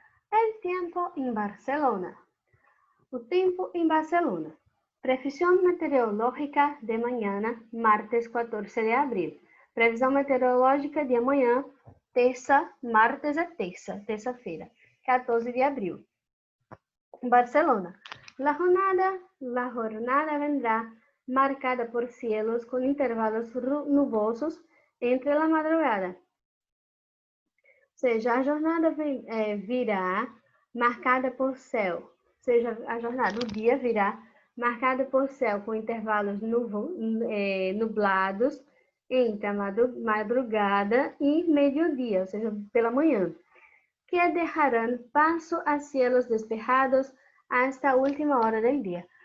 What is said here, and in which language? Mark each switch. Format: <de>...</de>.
<es>El tiempo en Barcelona.</es> <pt>O tempo em Barcelona. Previsão meteorológica de manhã, martes 14 de abril. Previsão meteorológica de amanhã, martes é terça-feira, 14 de abril. Barcelona.</pt> <es>La jornada vendrá marcada por cielos con intervalos nubosos entre la madrugada.</es> <pt>Ou seja, a jornada virá marcada por céu. Ou seja, a jornada, o dia virá marcada por céu com intervalos nublados entre a madrugada e meio-dia, ou seja, pela manhã, que deixarão passo a</pt> <es>cielos despejados hasta</es> <pt>a última hora do dia.</pt>